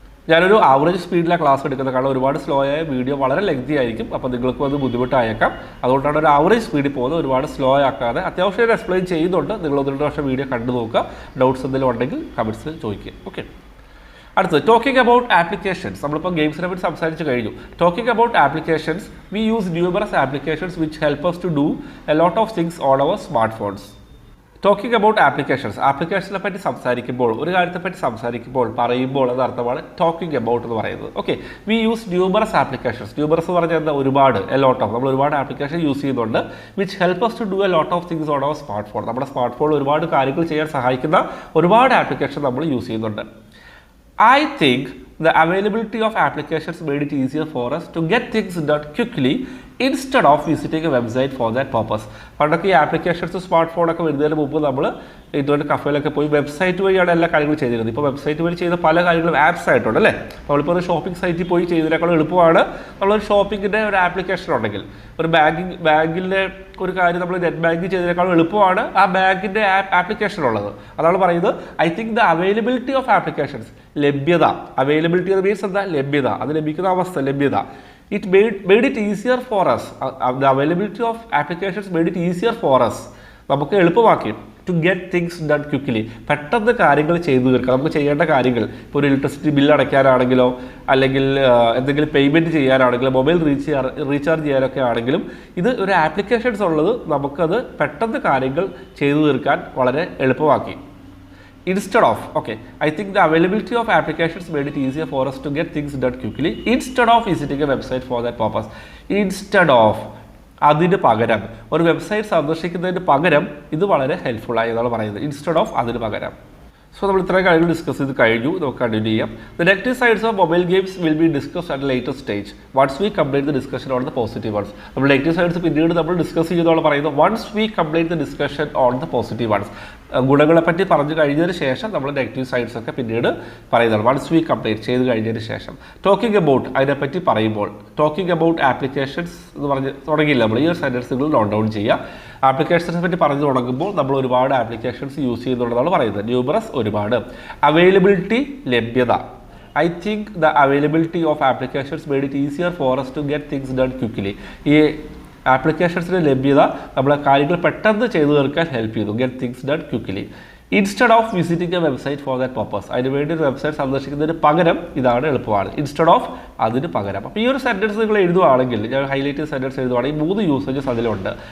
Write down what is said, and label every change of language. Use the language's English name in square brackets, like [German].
[Malayalam] ഞാനൊരു ആവറേജ് സ്പീഡിലാണ് ക്ലാസ് എടുക്കുന്നത്, കാരണം ഒരുപാട് സ്ലോ ആയ വീഡിയോ വളരെ ലെങ്തി ആയിരിക്കും, അപ്പോൾ നിങ്ങൾക്കും അത് ബുദ്ധിമുട്ടായേക്കാം. അതുകൊണ്ടാണ് ഒരു ആവറേജ് സ്പീഡിൽ പോകുന്നത്, ഒരുപാട് സ്ലോ ആക്കാതെ. അത്യാവശ്യം ഞാൻ എക്സ്പ്ലെയിൻ ചെയ്യുന്നുണ്ട്, നിങ്ങൾ 1-2 വർഷം വീഡിയോ കണ്ടു നോക്കുക. ഡൗട്ട്സ് എന്തെങ്കിലും ഉണ്ടെങ്കിൽ കമൻറ്റ്സിൽ ചോദിക്കുക. ഓക്കെ, അടുത്തത് [English] Talking about applications. [Malayalam] നമ്മളിപ്പോൾ ഗെയിംസിനെ പറ്റി സംസാരിച്ച് കഴിഞ്ഞു. [English] Talking about applications, we use numerous applications which help us to do a lot of things on our smartphones. Talking about [Malayalam] ആപ്ലിക്കേഷനെ പറ്റി സംസാരിക്കുമ്പോൾ, ഒരു കാര്യത്തെപ്പറ്റി സംസാരിക്കുമ്പോൾ, പറയുമ്പോൾ എന്ന അർത്ഥമാണ് ടോക്കിംഗ് അബൌട്ട് എന്ന് പറയുന്നത്. Okay, [English] We use numerous applications. [Malayalam] Numerous എന്ന് പറഞ്ഞാൽ എന്താ, നമ്മൾ ഒരുപാട് ആപ്ലിക്കേഷൻ യൂസ് ചെയ്യുന്നുണ്ട്. [English] Which help us to do a lot of things on our smartphone. [Malayalam] നമ്മുടെ സ്മാർട്ട് ഫോണിൽ ഒരുപാട് കാര്യങ്ങൾ ചെയ്യാൻ സഹായിക്കുന്ന ഒരുപാട് ആപ്ലിക്കേഷൻ നമ്മൾ യൂസ് ചെയ്യുന്നുണ്ട്. [English] I think the availability of applications made it easier for us to get things done quickly instead of visiting a website for that purpose. [Malayalam] പണ്ടൊക്കെ ഈ ആപ്ലിക്കേഷൻസ് സ്മാർട്ട് ഫോണൊക്കെ വരുന്നതിന് മുമ്പ് നമ്മൾ ഇന്റർനെറ്റ് കഫേയിലൊക്കെ പോയി വെബ്സൈറ്റ് വഴിയാണ് എല്ലാ കാര്യങ്ങളും ചെയ്തിരുന്നത്. ഇപ്പോൾ വെബ്സൈറ്റ് വഴി ചെയ്ത പല കാര്യങ്ങളും ആപ്സ് ആയിട്ടുണ്ട് അല്ലേ. നമ്മളിപ്പോൾ ഒരു ഷോപ്പിംഗ് സൈറ്റിൽ പോയി ചെയ്തതിനേക്കാളും എളുപ്പമാണ് നമ്മളൊരു ഷോപ്പിങ്ങിൻ്റെ ഒരു ആപ്ലിക്കേഷൻ ഉണ്ടെങ്കിൽ. ഒരു ബാങ്കിൻ്റെ ഒരു കാര്യം നമ്മൾ നെറ്റ് ബാങ്കിങ് ചെയ്തതിനേക്കാളും എളുപ്പമാണ് ആ ബാങ്കിൻ്റെ ആപ്ലിക്കേഷൻ ഉള്ളത്. അതാണ് പറയുന്നത് [English] I think the availability of applications, [Malayalam] ലഭ്യത. അവൈലബിലിറ്റി എന്ന് മീൻസ് എന്താ, ലഭ്യത, അത് ലഭിക്കുന്ന അവസ്ഥ, ലഭ്യത. [English] It made it easier for us. The availability of applications made it easier for us. [Malayalam] നമുക്ക് എളുപ്പമാക്കി [English] To get things done quickly. [Malayalam] പെട്ടെന്ന് കാര്യങ്ങൾ ചെയ്തു തീർക്കാം. നമുക്ക് ചെയ്യേണ്ട കാര്യങ്ങൾ, ഇപ്പോൾ ഒരു ഇലക്ട്രിസിറ്റി ബില്ല് അടയ്ക്കാനാണെങ്കിലോ അല്ലെങ്കിൽ എന്തെങ്കിലും പേയ്മെൻറ്റ് ചെയ്യാനാണെങ്കിലോ മൊബൈൽ റീചാർജ് ചെയ്യാനൊക്കെ ആണെങ്കിലും ഇത് ഒരു ആപ്ലിക്കേഷൻസ് ഉള്ളത് നമുക്കത് പെട്ടെന്ന് കാര്യങ്ങൾ ചെയ്തു തീർക്കാൻ വളരെ എളുപ്പമാക്കി. [English] Instead of, okay, I think the availability of applications made it easier for us to get things done quickly instead of visiting a website for that purpose. Instead of, [Malayalam] അതിന് പകരം, ഒരു വെബ്സൈറ്റ് സന്ദർശിക്കുന്നതിന് പകരം ഇത് വളരെ ഹെൽപ്ഫുൾ ആയി എന്നാണ് പറയുന്നത്. [English] instead of, [Malayalam] അതിന് പകരം. സോ നമ്മൾ ഇത്രയും കാര്യങ്ങൾ ഡിസ്കസ് ചെയ്ത് കഴിഞ്ഞു. നമുക്ക് കണ്ടിന്യൂ ചെയ്യാം. [English] The negative sides of mobile games will be discussed at later stage once we complete the discussion on the positive ones. [Malayalam] നമ്മൾ നെഗറ്റീവ് സൈഡ്സ് പിന്നീട് നമ്മൾ ഡിസ്കസ് ചെയ്യുന്നതാണ് പറയുന്നത് [English] Once we complete the discussion on the positive ones. [Malayalam] ഗുണങ്ങളെ പറ്റി പറഞ്ഞു കഴിഞ്ഞതിന് ശേഷം നമ്മൾ നെഗറ്റീവ് സൈഡ്സ് ഒക്കെ പിന്നീട് പറയുന്നതാണ് [English] once we complete [Malayalam] ചെയ്ത് കഴിഞ്ഞതിന് ശേഷം. ടോക്കിംഗ് അബൌട്ട്, അതിനെപ്പറ്റി പറയുമ്പോൾ, [English] talking about applications [Malayalam] എന്ന് പറഞ്ഞ് തുടങ്ങിയില്ല നമ്മൾ. ഈ ഒരു സെൻറ്റൻസുകൾ നോട്ട് ഡൗൺ ചെയ്യുക. ആപ്ലിക്കേഷൻസിനെ പറ്റി പറഞ്ഞു തുടങ്ങുമ്പോൾ നമ്മൾ ഒരുപാട് ആപ്ലിക്കേഷൻസ് യൂസ് ചെയ്യുന്നുണ്ടെന്നാണ് പറയുന്നത്. ന്യൂമറസ്, ഒരുപാട്. അവൈലബിലിറ്റി, ലഭ്യത. [English] I think the availability of applications made it easier for us to get things done quickly. [Malayalam] ഈ ആപ്ലിക്കേഷൻസിൻ്റെ ലഭ്യത നമ്മളെ കാര്യങ്ങൾ പെട്ടെന്ന് ചെയ്തു തീർക്കാൻ ഹെൽപ്പ് ചെയ്തു. [English] Get things done quickly. Instead of visiting a website for that purpose. [Malayalam] അതിനുവേണ്ടി ഒരു വെബ്സൈറ്റ് സന്ദർശിക്കുന്നതിന് പകരം ഇതാണ് എളുപ്പമാണ്. [English] instead of, [Malayalam] അതിന് പകരം. അപ്പോൾ ഈ ഒരു സെൻറ്റൻസ് നിങ്ങൾ എഴുതുവാണെങ്കിൽ, ഞാൻ ഹൈലൈറ്റ് ചെയ്ത സെൻറ്റൻസ് എഴുതുവാണെങ്കിൽ 3 യൂസേജസ് അതിലുണ്ട്.